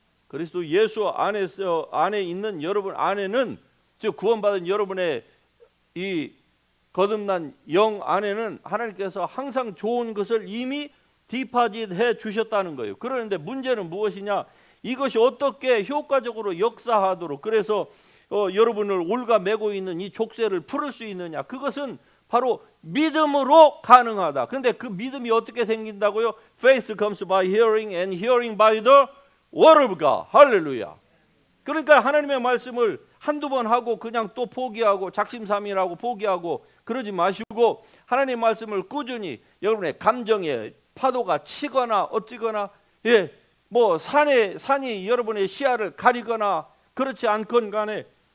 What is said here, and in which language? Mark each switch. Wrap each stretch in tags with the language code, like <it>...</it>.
<ko>그리스도 예수 안에 있는 여러분 안에는, 즉 구원받은 여러분의 이 거듭난 영 안에는 하나님께서 항상 좋은 것을 이미 디파짓해 주셨다는 거예요. 그런데 문제는 무엇이냐? 이것이 어떻게 효과적으로 역사하도록, 그래서 여러분을 올가매고 있는 이 족쇄를 풀을 수 있느냐? 그것은 바로 믿음으로 가능하다. 근데 그 믿음이 어떻게 생긴다고요?</ko> <en>Faith comes by hearing and hearing by the word of God.</en> <ko>할렐루야. 그러니까 하나님의 말씀을 한두 번 하고 그냥 또 포기하고 작심삼일하고 포기하고 그러지 마시고 하나님의 말씀을 꾸준히 여러분의 감정에 파도가 치거나 어찌거나 뭐 산이 여러분의 시야를 가리거나 그렇지 않건 간에</ko>